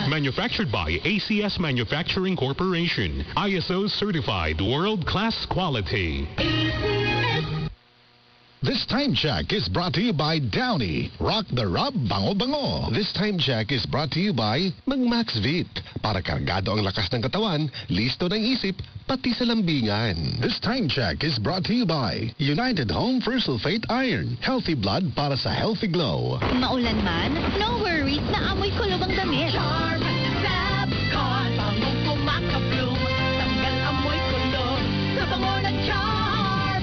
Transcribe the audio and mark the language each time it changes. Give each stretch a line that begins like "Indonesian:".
English: Manufactured by ACS Manufacturing Corporation. ISO certified, world-class quality. This time check is brought to you by Downy. Rock the rub, bango-bango. This time check is brought to you by MaxVit.
Filipino: Para kargado ang lakas ng katawan, listo ng isip, pati sa lambingan.
English: This time check is brought to you by United Home for Sulfate Iron. Healthy blood
Filipino: para sa
English: healthy glow.
Filipino: Maulan man,
English: no worries
Filipino: na amoy kulob ang damit. Charm, Fabcon, bangong pumakabloom, tanggal amoy kulob, sa bango ng charm.